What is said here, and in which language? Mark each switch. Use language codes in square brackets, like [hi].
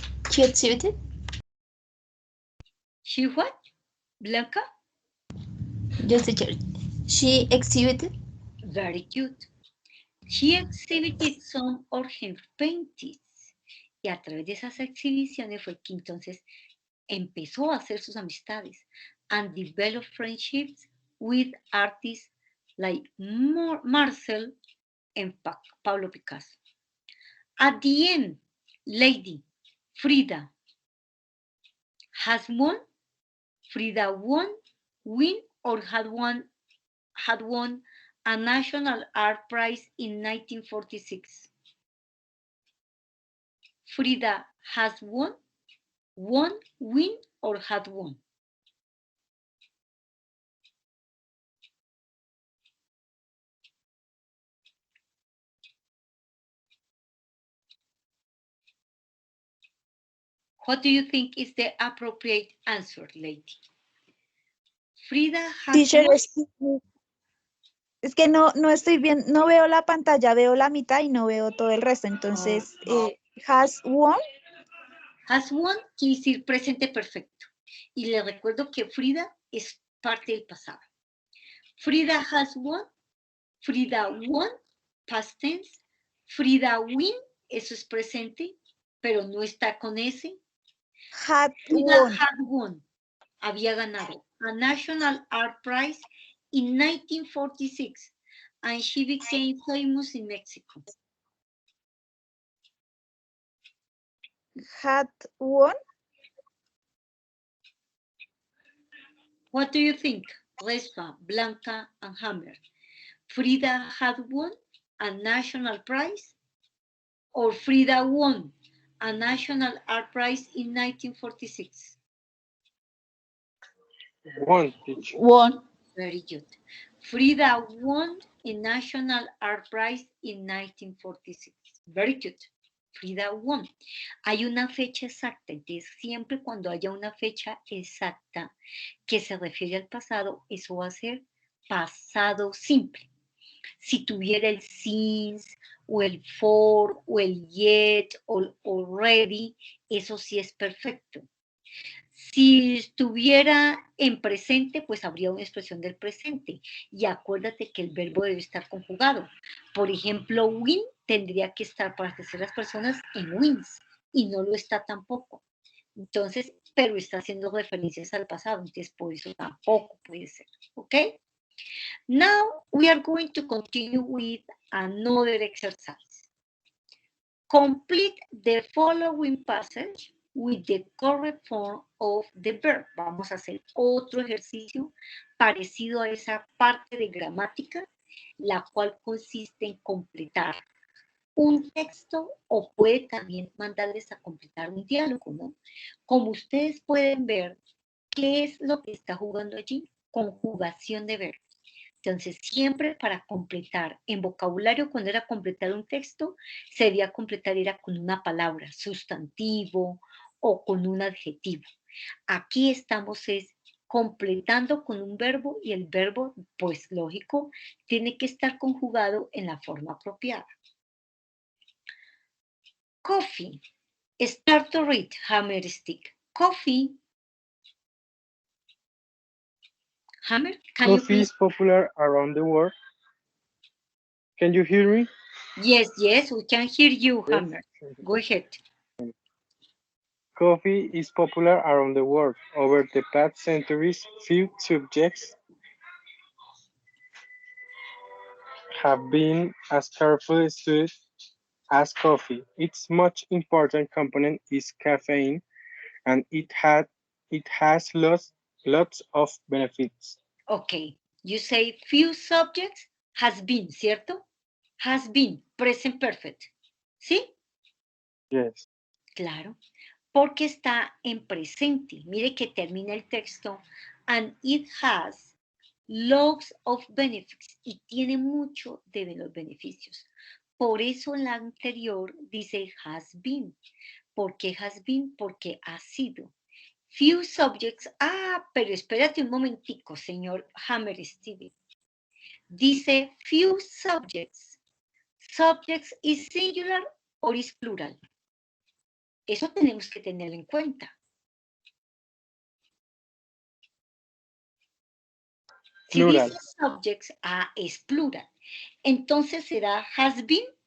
[en] She exhibited? She what? Blanca? Yes, teacher. She exhibited? Very good. She exhibited some of her paintings. [es] Y a través de esas exhibiciones fue que entonces empezó a hacer sus amistades [en] and develop friendships with artists like Marcel and Pablo Picasso. At the end, lady, Frida has won. Frida win or had won a National Art Prize in 1946. Frida has won, win, or had won. What do you think is the appropriate answer, lady? Frida has Teacher, won. [es] es que no estoy bien, no veo la pantalla, veo la mitad y no veo todo el resto. Entonces, [en] has won. Has won [es] quiere decir presente perfecto. Y le recuerdo que Frida es parte del pasado. [en] Frida has won, Frida won, past tense. [es] Frida win, eso es presente, pero no está con ese. [en] Had Frida won. had won, [es] había ganado [en] a National Art Prize in 1946, and she became famous in Mexico. Had won. What do you think, Respa, Blanca, and Hammer? Frida had won a national prize, or Frida won a National Art Prize in 1946? One, teacher. Won. Very good. Frida won a National Art Prize in 1946. Very good. Frida won. [es] Hay una fecha exacta, entonces siempre cuando haya una fecha exacta que se refiere al pasado, eso va a ser pasado simple. Si tuviera el since, o el for, o el yet, o already, eso sí es perfecto. Si estuviera en presente, pues habría una expresión del presente. Y acuérdate que el verbo debe estar conjugado. Por ejemplo, win tendría que estar para terceras personas en wins, y no lo está tampoco. Entonces, pero está haciendo referencias al pasado, entonces por eso tampoco puede ser, ¿ok? [en] Now, we are going to continue with another exercise. Complete the following passage with the correct form of the verb. [es] Vamos a hacer otro ejercicio parecido a esa parte de gramática, la cual consiste en completar un texto o puede también mandarles a completar un diálogo, ¿no? Como ustedes pueden ver, ¿qué es lo que está jugando allí? Conjugación de verbos. Entonces, siempre para completar, en vocabulario, cuando era completar un texto, se debía completar era con una palabra, sustantivo o con un adjetivo. Aquí estamos es completando con un verbo y el verbo, pues lógico, tiene que estar conjugado en la forma apropiada. [en] Coffee. Start to read, hammer stick. Coffee. Hammer, can you Coffee please? is popular around the world. Can you hear me? Yes, we can hear you, Yes. Hammer. Go ahead. Coffee is popular around the world. Over the past centuries, few subjects have been as carefully studied as coffee. Its most important component is caffeine, and it has lots of benefits. Okay, you say few subjects has been, [es] ¿cierto? [en] Has been, present perfect. [es] ¿Sí? [en] Yes. [es] Claro, porque está en presente. Mire que termina el texto. [en] And it has lots of benefits. [es] Y tiene mucho de los beneficios. Por eso la anterior dice [en] has been. [es] ¿Por qué [en] has been? [es] Porque ha sido. [en] Few subjects. [es] Ah, pero espérate un momentico, señor Hammer Steven. Dice [en] few subjects. Subjects is singular or is plural. [es] Eso tenemos que tenerlo en cuenta. Si [en] Plural. [es] dice subjects, es plural. Entonces será [en] has been.